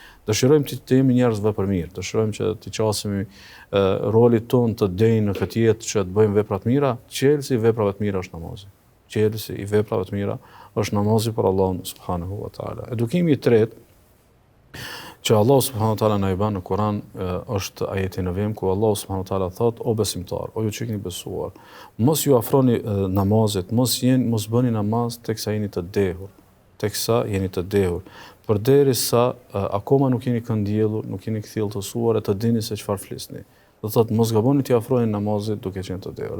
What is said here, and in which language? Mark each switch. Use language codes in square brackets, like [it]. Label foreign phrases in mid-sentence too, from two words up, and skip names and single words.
[sq] Dëshirojmë të jemi njerëz vepërmirë, dëshirojmë që të qasemi rolit ton të denjë në këtë jetë që të bëjmë vepra të mira, çelësi i veprave të mira është namazi. Çelësi i veprave të mira është namazi për Allahun [ar] سبحانه وتعالى. [sq] Edukimi i tretë që Allah [ar] سبحانه وتعالى [sq] na i bën në Kur'an është ajeti në vem ku Allah [ar] سبحانه وتعالى [sq] thot: o besimtar, o ju që keni besuar, mos ju afroni namazit, mos bëni namaz teksa jeni të dehur, përderisa akoma nuk jeni këndjellur, nuk jeni kthjellësuar e të dini se çfarë flisni. Do thot mos gaboni të afroni namazit duke qenë të dehur.